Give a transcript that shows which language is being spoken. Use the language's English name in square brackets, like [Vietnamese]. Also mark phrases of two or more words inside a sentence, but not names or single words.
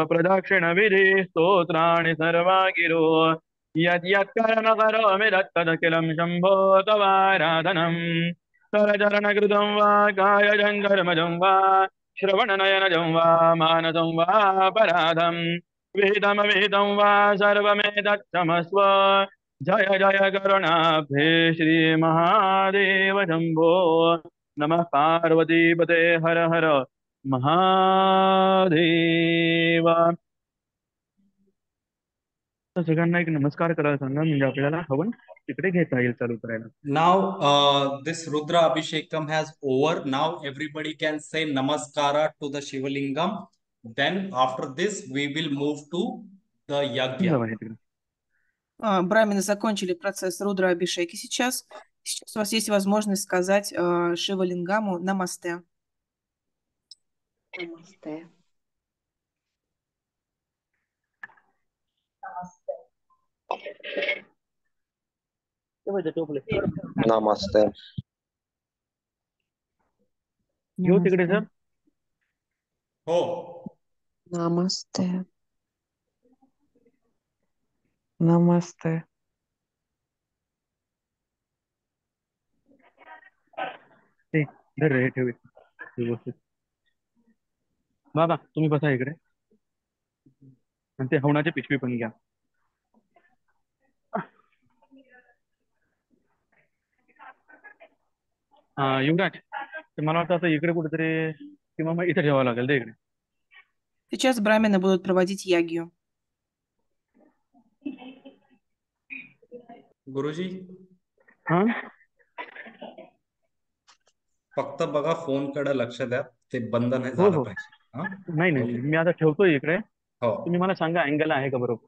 [Sanskrit] प्रदक्षिणविधिः स्तोत्राणि सर्वा गिरो यद्यत्कर्म करोमि तत्तदखिलं शम्भो तवाराधनं करचरणकृतं वा कायजं कर्मजं वा श्रवणनयनजं वा मानसं वा पराधं विहितमविहितं वा सर्वमेतत्क्षमस्व जय जय करुणाब्धे श्रीमहादेव शम्भो नमः पार्वतीपते हर हर [Marathi] महादेव तर सगळ्यांना एक नमस्कार करायला सांगा म्हणजे आपल्याला हवन तिकडे घेता येईल चालू करायला. [English] Now this Rudra Abhishekam has over. Now everybody can say namaskara to the Shivalingam. Then after this we will move to the yagya. [Marathi] जाऊ आहे तिकडे. [Russian] Брамины закончили процесс Рудра Абишеки сейчас. Сейчас у вас есть возможность сказать Шива Лингаму намасте. Намасте. [Marathi] नमस्ते. घेऊ तिकडे सर. हो [English] Namaste. Namaste. [Marathi] ते धर रे ठेव व्यवस्थित. बाबा तुम्ही बसा इकडे आणि ते हवनाची पिशवी पण घ्या. युवराज ते मला वाटतं आता इकडे कुठेतरी किंवा मग इथे ठेवावं लागेल ते इकडे. [Russian] Сейчас брамины будут проводить ягью. [Marathi] गुरुजी हा फक्त बघा फोन कडे लक्ष द्या ते बंद नाही हो झालं हो पाहिजे. हा? नाही नाही मी आता ठेवतोय इकडे. हो तुम्ही मला सांगा अँगल आहे का बरोबर.